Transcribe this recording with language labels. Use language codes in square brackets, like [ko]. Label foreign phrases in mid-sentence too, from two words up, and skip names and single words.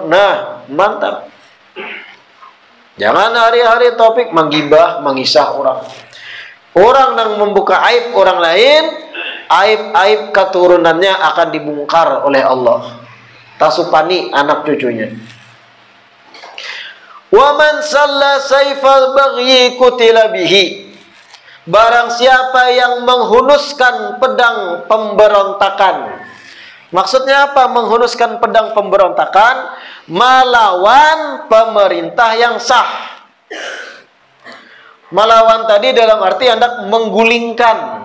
[id] Nah, mantap. Jangan hari-hari topik menggibah, mengisah orang. Orang yang membuka aib orang lain, aib-aib keturunannya akan dibongkar oleh Allah. [bjn] Tasupani anak cucunya. [ar] ومن سل سيف البغي قتل به. [id] Barang siapa yang menghunuskan pedang pemberontakan. Maksudnya apa? Menghunuskan pedang pemberontakan melawan pemerintah yang sah. Melawan tadi dalam arti hendak menggulingkan.